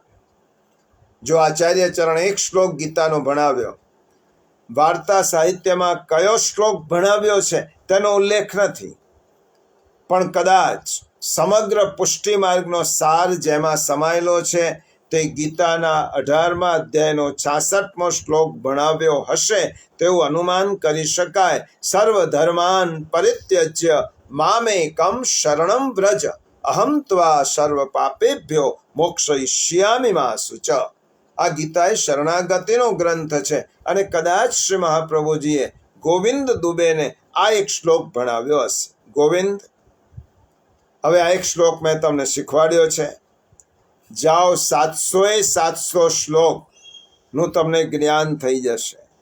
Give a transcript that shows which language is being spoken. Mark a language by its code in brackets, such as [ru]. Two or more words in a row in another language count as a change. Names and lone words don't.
[gu] જો આચાર્ય ચરણ એક શ્લોક ગીતાનો ભણાવ્યો, વાર્તા સાહિત્યમાં કયો શ્લોક ભણાવ્યો છે તેનો ઉલ્લેખ નથી, પણ કદાચ સમગ્ર પુષ્ટિ માર્ગનો સાર જેમાં સમાયેલો છે તે ગીતાના 18મા અધ્યાયનો 66મો શ્લોક ભણાવ્યો હશે તેવું અનુમાન કરી શકાય. [sa] સર્વ ધર્માન પરિત્યજ્ય મામેકમ શરણમ વ્રજ, અહમ ત્વા સર્વ પાપેભ્યો મોક્ષયિષ્યામિ મા શુચ. [gu] આ ગીતા એ શરણાગતિનો ગ્રંથ છે અને કદાચ શ્રી મહાપ્રભુજીએ ગોવિંદ દુબેને આ એક શ્લોક ભણાવ્યો હશે. ગોવિંદ, હવે આ એક શ્લોક મેં તમને શીખવાડ્યો છે, જાઓ 700 શ્લોકનું તમને જ્ઞાન થઈ જશે.